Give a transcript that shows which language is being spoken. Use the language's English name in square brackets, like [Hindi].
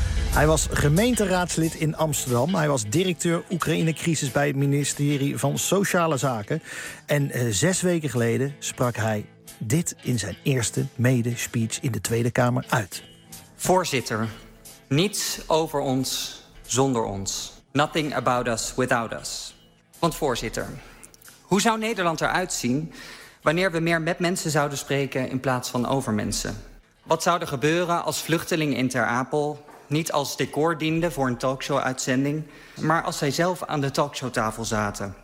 [Dutch] Hij was gemeenteraadslid in Amsterdam. Hij was directeur Oekraïne-crisis bij het ministerie van Sociale Zaken. En 6 weken geleden sprak hij dit in zijn eerste medespeech in de Tweede Kamer uit. Voorzitter, niets over ons zonder ons. [English] Nothing about us without us. [Dutch] Want voorzitter, hoe zou Nederland eruit zien wanneer we meer met mensen zouden spreken in plaats van over mensen? Wat zou er gebeuren als vluchtelingen in Ter Apel niet als decor diende voor een talkshow-uitzending, maar als zij zelf aan de talkshowtafel zaten.